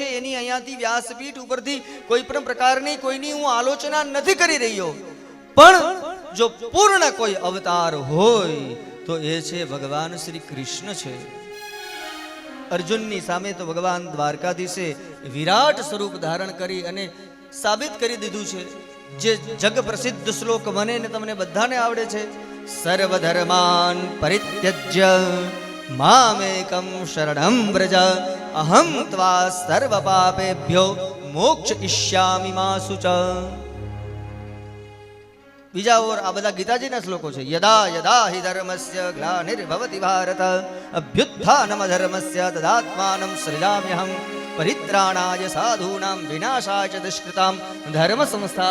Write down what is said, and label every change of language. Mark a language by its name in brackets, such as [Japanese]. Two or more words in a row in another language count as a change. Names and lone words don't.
[Gujarati] એની અહીંયાથી વ્યાસપીઠ ઉપરથી કોઈ પણ પ્રકારની કોઈની હું આલોચના નથી કરી રહ્યો, પણ જો પૂર્ણ કોઈ અવતાર હોય તો એ છે ભગવાન શ્રી કૃષ્ણ છે. અર્જુનની સામે તો ભગવાન દ્વારકાધીશે વિરાટ સ્વરૂપ ધારણ કરી અને સાબિત કરી દીધું છે. જે જગ પ્રસિદ્ધ શ્લોક મને ને તમને બધાને આવડે છે. [Sanskrit] सर्वधर्मान परित्यज्य मामेकम शरणम व्रज अहम त्वा सर्व पापेभ्यो मोक्षयिष्यामि मा शुच. [Gujarati] બીજા ઓર આ બધા ગીતાજીના શ્લોકો છે. [Sanskrit] यदा यदा हि धर्मस्य ग्लानिर्भवति भारत अभ्युत्थानम धर्मस्य तदात्मानं सृजाम्यहं परित्राणाय साधूनां विनाशाय च दुष्कृतां धर्म संस्था.